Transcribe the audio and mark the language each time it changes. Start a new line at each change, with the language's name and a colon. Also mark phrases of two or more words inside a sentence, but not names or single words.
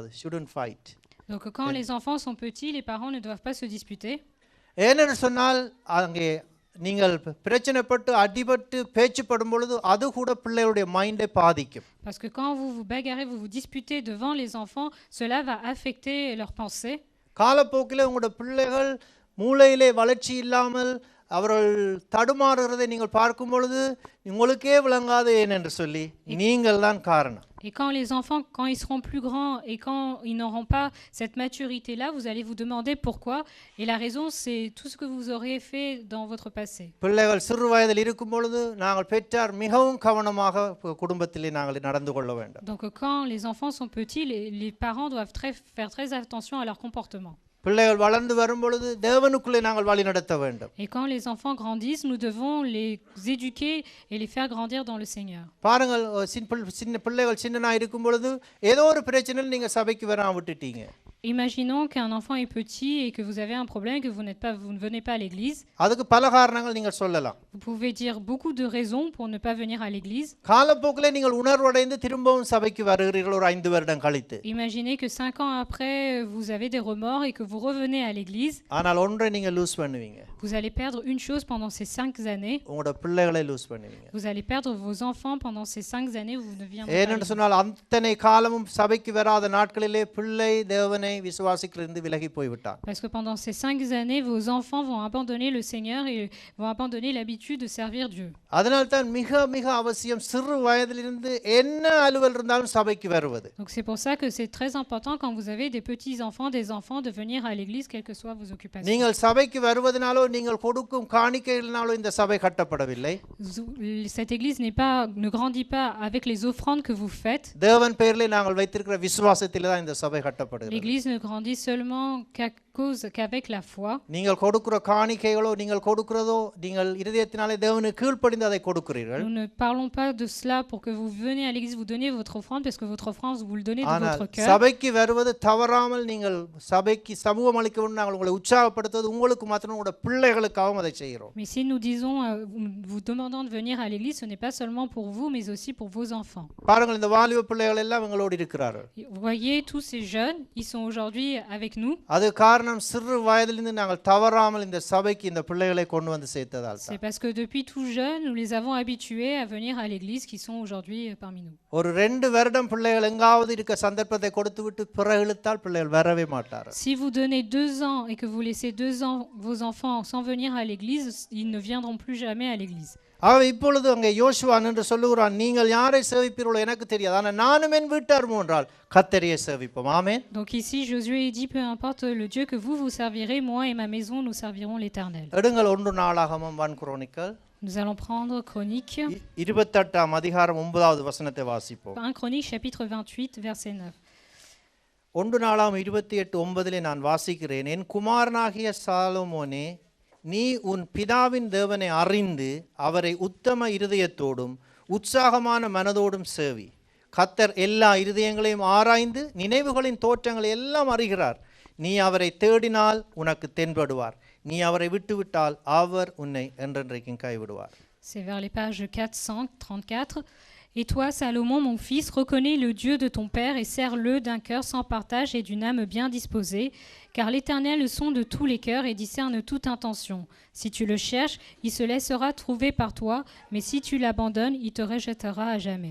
English: shouldn't fight.
French: Donc quand les enfants sont petits, les parents ne doivent pas se disputer.
Tamil: ஏனென்று சொன்னால் அங்கே நீங்கள் பிரச்சனைப்பட்டு அடிபட்டு பேச்சுப்படும் பொழுது அது கூட பிள்ளைகளுடைய மைண்டை பாதிக்கும்.
French: Parce que quand vous vous bagarrez, vous vous disputez devant les enfants, cela va affecter leurs pensées.
Tamil: காலப்போக்கில் உங்களுடைய பிள்ளைகள் மூளையிலே வளர்ச்சி இல்லாமல் அவர்கள் தடுமாறுகிறதை நீங்கள் பார்க்கும் பொழுது உங்களுக்கே விளங்காது ஏனென்று சொல்லி நீங்கள் தான் காரணம்.
French: Et quand les enfants, quand ils seront plus grands et quand ils n'auront pas cette maturité-là, vous allez vous demander pourquoi. Et la raison, c'est tout ce que vous aurez fait dans votre passé.
Tamil: பிள்ளைகள் சிறு வயதில் இருக்கும் பொழுது நாங்கள் பெற்றார் மிகவும் கவனமாக குடும்பத்திலே நாங்கள் நடந்து கொள்ள வேண்டும்.
French: Donc quand les enfants sont petits, les parents doivent faire très attention à leur comportement.
Tamil: பிள்ளைகள் வளர்ந்து வரும் பொழுது தேவனுக்குள்ளே நாங்கள் வழி நடத்த வேண்டும்.
French: Et quand les enfants grandissent, nous devons les éduquer et les faire grandir dans le Seigneur.
Tamil: பாருங்கள், சின்ன பிள்ளைகள் சின்னனா இருக்கும் பொழுது ஏதோ ஒரு பிரச்சனையில் நீங்க சபைக்கு வராம விட்டுட்டீங்க.
French: Imaginons qu'un enfant est petit et que vous avez un problème et que vous ne venez pas à l'église.
Tamil: அதுக்கு பல காரணங்கள் நீங்கள் சொல்லலாம்.
French: Vous pouvez dire beaucoup de raisons pour ne pas venir à l'église.
Tamil: காலப்போக்கிலே நீங்கள் உணர்வடைந்து திரும்பவும் சபைக்கு வருகிறீர்கள் ஒரு 5 வருடம் கழித்து.
French: Imaginez que 5 ans après, vous avez des remords et que vous revenez à l'église.
Tamil: ஆனால் ஒன்றை நீங்க லூஸ் பண்ணுவீங்க.
French: Vous allez perdre une chose pendant ces 5 années.
Tamil: உங்களுடைய பிள்ளைகளை லூஸ் பண்ணுவீங்க.
French: Vous allez perdre vos enfants pendant ces 5 années où vous ne viendrez pas.
Tamil: ஏனென்று சொன்னால் அத்தனை காலமும் சபைக்கு வராத நாட்களிலே பிள்ளை தேவனை தேவனை விசுவாசிக்கிறது விலகி போய்விட்டான்.
French: Parce que pendant ces 5 années, vos enfants vont abandonner le Seigneur et vont abandonner l'habitude de servir Dieu.
Tamil: அதனால்தான் மிக மிக அவசியம் சிறு வயதிலிருந்து என்ன அலுவல் இருந்தாலும் சபைக்கு வருவது.
French: Donc c'est pour ça que c'est très important quand vous avez des petits-enfants, des enfants, de venir à l'église, quelles que soient vos occupations.
Tamil: நீங்கள் சபைக்கு வருவதனாலோ நீங்கள் கொடுக்கும் காணிக்கைகளினாலோ இந்த சபை கட்டப்படவில்லை.
French: Cette église ne grandit pas avec les offrandes que vous faites.
Tamil: தேவன் பேரிலே நாங்கள் வைத்திருக்கிற விசுவாசத்திலே தான் இந்த சபை கட்டப்படுகிறது.
French: L'église ne grandit seulement qu'avec la foi.
Tamil: நீங்கள் கொடுக்கிற காணிக்கைகளோ நீங்கள் கொடுக்கிறதோ நீங்கள் இதயத்தினாலே தேவனுக்கு கீழ்ப்படிந்து அதை கொடுக்கிறீர்கள்.
French: Nous ne parlons pas de cela pour que vous venez à l'église, vous donnez votre offrande parce que votre offrande vous le donnez de votre cœur.
Tamil: சபைக்கு வருவது தவறாமல் நீங்கள் சபைக்கு சமூகம் அளிக்க வேண்டும் நாங்கள் உங்களை உற்சாகப்படுத்துவது உங்களுக்கு மாத்திரம் உங்களுடைய பிள்ளைகளுக்காகவும் அதை செய்கிறோம்.
French: Mais si nous disons vous demandons de venir à l'église, ce n'est pas seulement pour vous mais aussi pour vos enfants.
Tamil: பாருங்கள் இந்த வாலிப பிள்ளைகள் எல்லாம் எங்களோடு இருக்கிறார்கள்.
French: Vous voyez tous ces jeunes, ils sont aujourd'hui avec nous.
Tamil: அது காரணம் சிறு வயதிலிருந்து நாங்கள் தவறாமல் இந்த சபைக்கு இந்த பிள்ளைகளை கொண்டு வந்து சேர்த்ததால் தான்.
French: C'est parce que depuis tout jeune, nous les avons habitués à venir à l'église qui sont aujourd'hui parmi nous.
Tamil: ஒரு 2 வருடம் பிள்ளைகள் எங்காவது இருக்க சந்தர்ப்பத்தை கொடுத்துவிட்டு பிறகு இழுத்தால் பிள்ளைகள் வரவே மாட்டார்கள்.
French: Si vous donnez 2 ans et que vous laissez 2 ans vos enfants sans venir à l'église, ils ne viendront plus jamais à l'église.
Tamil: இப்பொழுது அங்கே யோசுவா என்று சொல்லுகிறான், நீங்கள் யாரை சேவிப்பீர்களோ எனக்கு தெரியாது, ஆனால் நானும் என் வீட்டாரும் என்றால் கர்த்தரையே சேவிப்போம். ஆமென்.
French: Donc ici Josué dit peu importe le Dieu que vous servirez, moi et ma maison nous servirons l'Éternel.
Tamil: எடுங்கள் 1 நாளாகமம் 1 குரோனிக்கல்.
French: Nous allons prendre Chronique.
Tamil: 28ஆம் அதிகாரம் 9வது வசனத்தை வாசிப்போம்.
French: 1 Chronique chapitre 28 verset 9.
Tamil: 1 நாளாகமம் 28:9 நான் வாசிக்கிறேன். என் குமாரனாகிய சாலமோனே, நீ உன் பிதாவின் தேவனை அறிந்து அவரை உத்தம இருதயத்தோடும் உற்சாகமான மனதோடும் சேவி. கர்த்தர் எல்லா இருதயங்களையும் ஆராய்ந்து நினைவுகளின் தோற்றங்களை எல்லாம் அறிகிறார். நீ அவரை தேடினால் உனக்கு தென்படுவார், நீ அவரை விட்டுவிட்டால் அவர் உன்னை என்றென்றைக்கும் கைவிடுவார்.
French: C'est vers les pages 434. Et toi, Salomon, mon fils, reconnais le Dieu de ton père et sers-le d'un cœur sans partage et d'une âme bien disposée, car l'Éternel sonde de tous les cœurs et discerne toute intention. Si tu le cherches, il se laissera trouver par toi, mais si tu l'abandonnes, il te rejettera à jamais.